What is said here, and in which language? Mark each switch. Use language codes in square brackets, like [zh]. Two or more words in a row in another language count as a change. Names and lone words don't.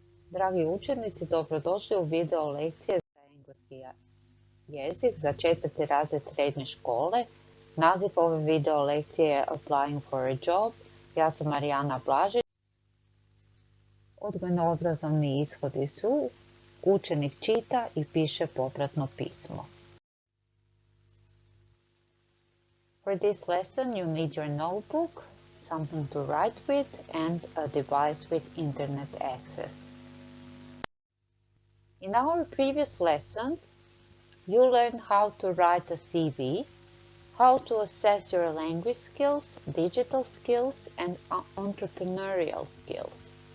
[hr] Dragi učenici, dobrodošli u video lekcije za engleski jezik za 4. razred srednje škole. Naziv ove video lekcije je Applying for a Job. Ja sam Arjana Blažić. Odgojno-obrazovni ishodi su: učenik čita i piše popratno pismo. [en] For this lesson you need your notebook, something to write with, and a device with internet access. In our previous lessons, you learned how to write a CV, how to assess your language skills, digital skills, and entrepreneurial skills.